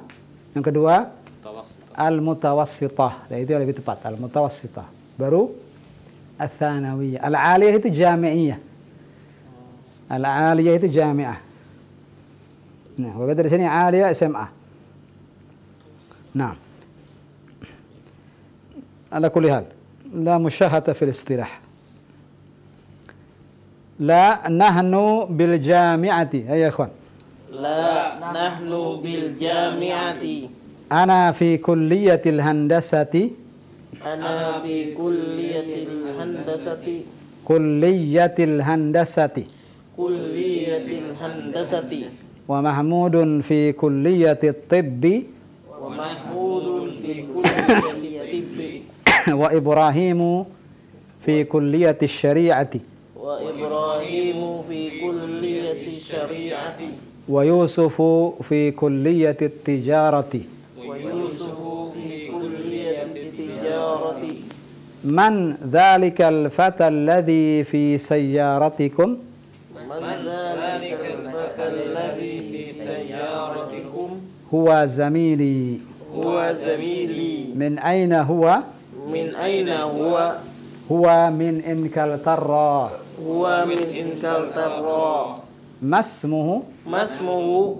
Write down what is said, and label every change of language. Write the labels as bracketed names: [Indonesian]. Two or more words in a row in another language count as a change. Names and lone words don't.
[Indonesian] Yang kedua al-mutawassithah. Dan itu yang lebih tepat, al-mutawassithah. Baru al-tsanawiyah. Al-aliyah itu jami'iyah. Al-aliyah itu jami'ah. Nah, kita di sini aliyah SMA. Nah. [Arabic] على كل حال. لا مشاحة في الاصطلاح. لا نحن بالجامعة. يا إخوان. لا نحن بالجامعة. أنا في كلية الهندسة. أنا في كلية الهندسة. كلية الهندسة. كلية الهندسة. ومحمود في كلية الطب. ومحمود في كلية الطب. وإبراهيم في كلية الشريعة. وإبراهيم في كلية شريعة. ويوسف في كلية تجارة. ويوسف في كلية تجارة. من ذلك الفتى الذي في سيارتكم? من ذلك الفتى الذي في سيارتكم? هو زميلي. هو زميلي. من أين هو? من أين هو? هو من إنكلترا. هو من إنكلترا. ما اسمه? ما اسمه?